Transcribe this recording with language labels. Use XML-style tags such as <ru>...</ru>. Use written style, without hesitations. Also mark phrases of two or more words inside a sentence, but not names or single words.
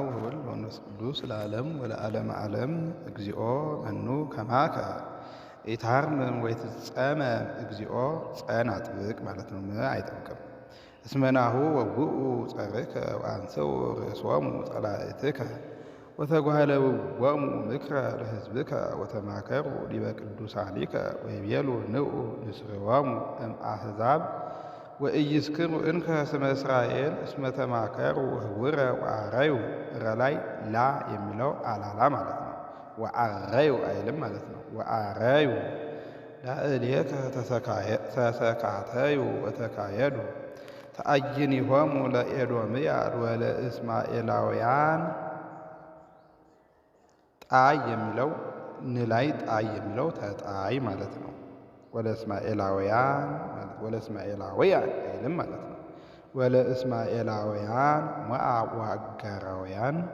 <gez>ወወልድ ወመንፈስ ቅዱስ ለዓለም ወለዓለመ ዓለም። እግዚኦ መኑ ከማከ ኢታርምም ወይትጸመም። እግዚኦ ጸን አጥብቅ</gez> <am>ማለት ነው። አይጠብቅም።</am> <gez>እስመ ናሁ ወውኡ ጸርከ ወአንሥኡ ርእሶሙ ጸላእትከ ወተጓህለውዎሙ ምክረ ለሕዝብከ ወተማከሩ ዲበ ቅዱሳኒከ ወይቤሉ ንዑ ንስርዎሙ እምአሕዛብ ወኢይስክሩ እንከ ስመ እስራኤል እስመ ተማከሩ ህውረ ወአረዩ።</gez> <am>ረላይ ላ የሚለው አላላ ማለት ነው።</am> <gez>ወአረዩ</gez> <am>አይልም ማለት ነው።</am> <gez>ወአረዩ ላዕሌከ ተሰካተዩ ወተካየዱ ተአይኒሆሙ ለኤዶምያድ ወለእስማኤላውያን።</gez> <am>ጣይ የሚለው ንላይ ጣይ የሚለው ተጣይ ማለት ነው። ወለእስማኤላውያን አይልም ማለት ነው።</am> <gez>ወለእስማኤላውያን ሞዓብ ወአጋራውያን</gez>